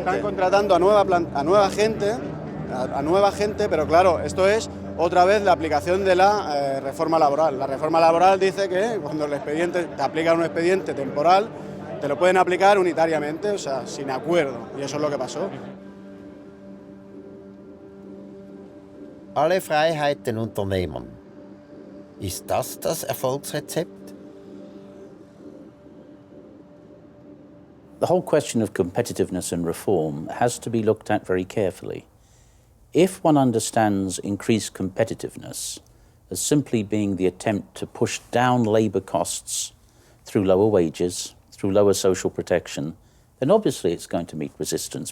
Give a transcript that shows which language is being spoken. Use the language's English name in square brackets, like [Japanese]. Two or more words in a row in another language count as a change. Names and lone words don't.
[Spanish] Están contratando a nueva gente, pero claro, esto es otra vez la aplicación de la reforma laboral. La reforma laboral dice que cuando te aplican un expediente temporal, te lo pueden aplicar unitariamente, o sea, sin acuerdo, y eso es lo que pasó. [German] Alle Freiheit den Unternehmern. Ist das Erfolgsrezept? [English] The whole question of competitiveness and reform has to be looked at very carefully. If one understands increased competitiveness as simply being the attempt to push down labour costs through lower wages, through lower social protection, then obviously it's going to meet resistance.